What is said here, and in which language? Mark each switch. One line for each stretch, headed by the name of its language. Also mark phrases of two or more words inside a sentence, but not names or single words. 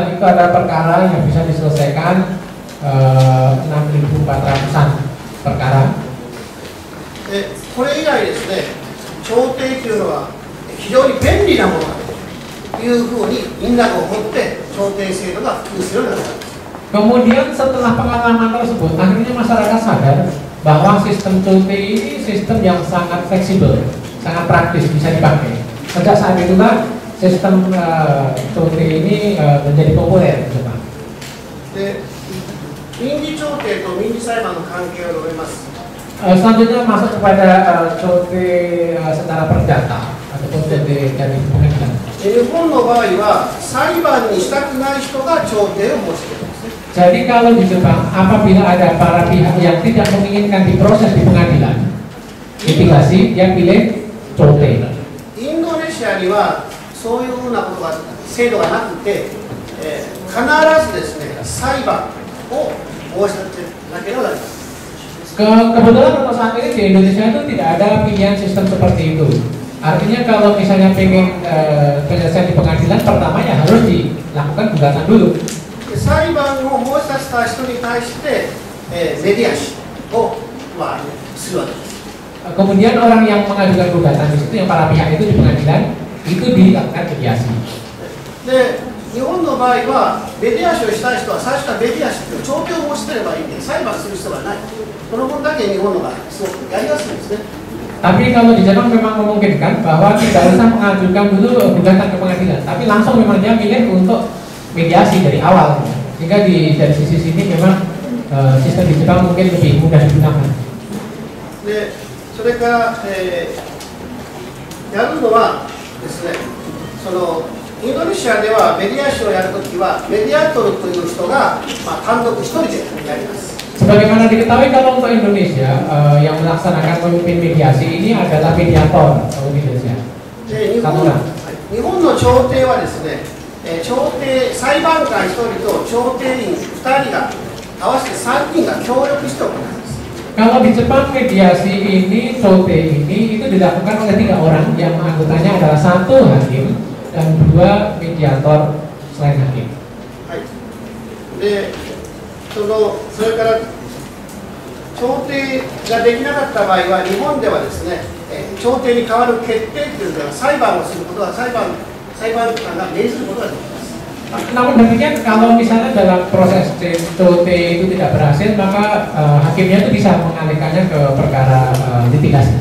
Indonesian: Itu ada perkara yang bisa diselesaikan 6.400-an perkara.
Japanese: これ以来ですね、調停というのは非常に便利なものだというふうにみんなが思って調停制度が普及するようになったんです。
Indonesian: Kemudian setelah pengalaman tersebut, akhirnya masyarakat sadar bahwa sistem COTE ini sistem yang sangat fleksibel, sangat praktis, bisa dipakai. Sejak saat itulah sistem COTE ini menjadi populer di Jepang.
Japanese: で、民事調停と民事裁判の関係を述べます。
Indonesian: Selanjutnya masuk kepada COTE secara perdata ataupun COTE dari pengadilan.
Japanese: 日本の場合は裁判にしたくない人が調停を申し出る。
Indonesian: Jadi kalau di Jepang, apabila ada para pihak yang tidak menginginkan diproses di pengadilan, litigasi, dia pilih COTE.
Japanese: インドネシアにはそういうふうなことが制度がなくて、必ずですね裁判を申し立てなければなりません。
Indonesian: Kebetulan untuk saat ini di Indonesia itu tidak ada pilihan sistem seperti itu. Artinya kalau misalnya pengen penyelesaian di pengadilan, pertama ya harus dilakukan gugatan dulu.
Japanese: 裁判を申し立てた人に対して、メディアシを、するわけです。
Indonesian: Kemudian orang yang mengajukan gugatan di situ, yang para pihak itu di pengadilan, itu dilakukan mediasi.
Japanese: で、日本の場合はメディアシをしたい人は最初からメディアシという調停を申し出ればいいんで、裁判する必要がない。この分だけ日本のがすごくやりやすいんですね。
Indonesian: Tapi kalau di Jepang memang memungkinkan bahwa tidak usah mengajukan dulu gugatan ke pengadilan, tapi langsung memang dia milih untuk mediasi dari awal. Sehingga dari sisi sini memang sistem di Jepang mungkin lebih mudah digunakan.
Japanese: で、それから、やるのはですね、そのインドネシアではメディアシをやるときはメディアトルという人が、単独一人でやります。
Indonesian: Sebagaimana diketahui kalau untuk Indonesia yang melaksanakan pemimpin mediasi ini adalah mediator kalau di Indonesia.
Japanese: で、日本の調停はですね、調停裁判官1人と調停員2人が合わせて3人が協力して行います。
Indonesian: Kalau di Jepang mediasi ini, COTE ini itu dilakukan oleh 3 orang yang anggotanya adalah 1 hakim dan 2 mediator selain hakim.
Japanese: はい。で、それから調停ができなかった場合は日本ではですね、調停に代わる決定というのは裁判をすることは裁判官が命ずることができます。
Indonesian: Namun demikian kalau misalnya dalam proses COTE itu tidak berhasil, maka hakimnya itu bisa mengalihkannya ke perkara litigasi.